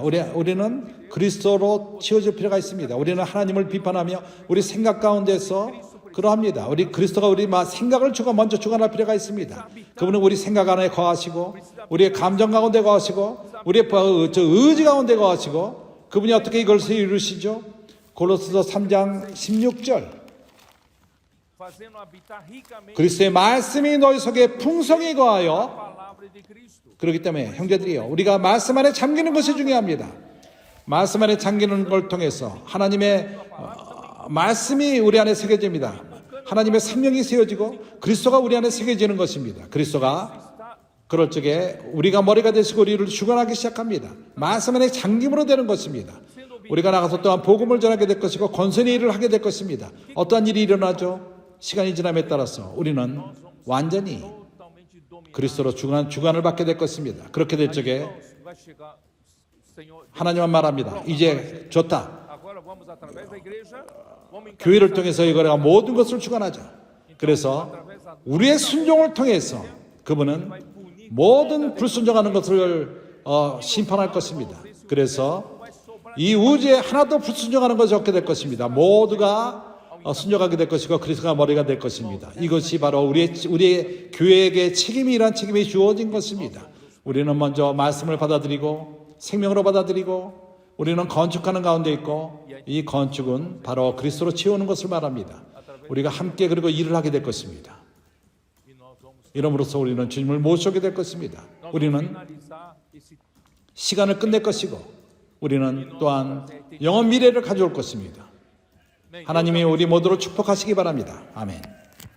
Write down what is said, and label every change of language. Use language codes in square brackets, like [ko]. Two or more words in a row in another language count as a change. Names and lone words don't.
[ko] 우리는 그리스도로 치워질 필요가 있습니다. 우리는 하나님을 비판하며 우리 생각 가운데서 그러합니다. 우리 그리스도가 우리 생각을 먼저 주관할 필요가 있습니다. 그분은 우리 생각 안에 거하시고 우리의 감정 가운데 거하시고 우리의 의지 가운데 거하시고 그분이 어떻게 이것을 이루시죠? 골로새서 3장 16절 [pt] fazendo habitar ricamente [ko] 그리스도의 말씀이 너희 속에 풍성히 [pt] a [ko] 거하여 [pt] palavra de Cristo. [ko] 그렇기 때문에 형제들이요 우리가 말씀 안에 잠기는 것이 중요합니다. 말씀 안에 잠기는 걸 통해서 하나님의 말씀이 우리 안에 새겨집니다. 하나님의 생명이 세워지고 그리스도가 우리 안에 새겨지는 것입니다. 그리스도가 그럴 적에 우리가 머리가 되시고 우리를 주관하기 시작합니다. 말씀 안에 잠김으로 되는 것입니다. 우리가 나가서 또한 복음을 전하게 될 것이고 권선의 일을 하게 될 것입니다. 어떠한 일이 일어나죠? 시간이 지남에 따라서 우리는 완전히 [pt] Totalmente dominado. [ko] 그리스도로 주관을 받게 될 것입니다. 그렇게 될 적에 [pt] Vai chegar, Senhor. [ko] 하나님은 말합니다. 이제 좋다. [pt] Agora vamos através da igreja, vamos [ko] 교회를 통해서 이거가 모든 것을 주관하죠. 그래서 우리의 순종을 통해서 그분은 모든 불순종하는 것을 심판할 것입니다. 그래서 이 우주에 하나도 불순종하는 것이 없게 될 것입니다. 모두가 순종하게 될 것이고 그리스도가 머리가 될 것입니다. 이것이 바로 우리의 교회에게 이러한 책임이 주어진 것입니다. 우리는 먼저 말씀을 받아들이고 생명으로 받아들이고 우리는 건축하는 가운데 있고 이 건축은 바로 그리스도로 채우는 것을 말합니다. 우리가 함께 그리고 일을 하게 될 것입니다. [pt] e nós vamos [ko] 이름으로써 우리는 주님을 모셔오게 될 것입니다. 우리는 [pt] finalizar esse [ko] 시간을 끝낼 것이고 우리는 또한 영원 미래를 가져올 것입니다. 하나님이 우리 모두를 축복하시기 바랍니다. 아멘.